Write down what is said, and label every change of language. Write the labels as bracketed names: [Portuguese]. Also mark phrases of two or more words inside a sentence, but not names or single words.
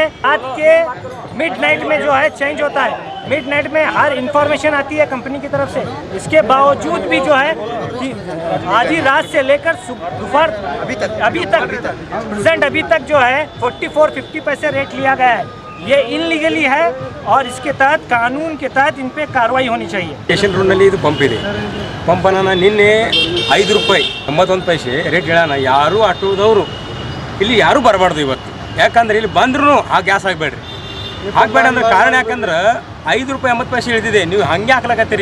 [Hindi] आज के मिडनाइट में जो है चेंज होता है, मिडनाइट में हर इंफॉर्मेशन आती है कंपनी की तरफ से, इसके बावजूद भी जो है कि आधी रात से लेकर दोपहर अभी तक जो है 44-50 पैसे रेट लिया गया है। ये इनलीगली है और इसके तहत कानून के तहत इन पे कार्रवाई होनी चाहिए। [Kannada] ಸ್ಟೇಷನ್ ರೋಡ್ನಲ್ಲಿ ಇದು ಪಂಪ್ ಇದೆ. ಪಂಪನ್ನು ನಿನ್ನೆ 5 ರೂಪಾಯಿ 91 ಪೈಸೆ ರೇಟ್ ಹೇಳೋಣ, ಯಾರು ಆಟೋದವರು ಇಲ್ಲಿ ಯಾರೂ ಬರಬಾರ್ದು. ಇವತ್ತು ಯಾಕಂದ್ರೆ ಇಲ್ಲಿ ಬಂದ್ರೂ ಆ ಗ್ಯಾಸ್ ಹಾಕ್ಬೇಡ್ರಿ. ಹಾಕ್ಬೇಡ ಅಂದ್ರೆ ಕಾರಣ ಯಾಕಂದ್ರೆ 5 ರೂಪಾಯಿ 80 ಪೈಸೆ ಇಳಿದಿದೆ, ನೀವು ಹಂಗೆ ಹಾಕ್ಲಕತ್ತೀರಿ.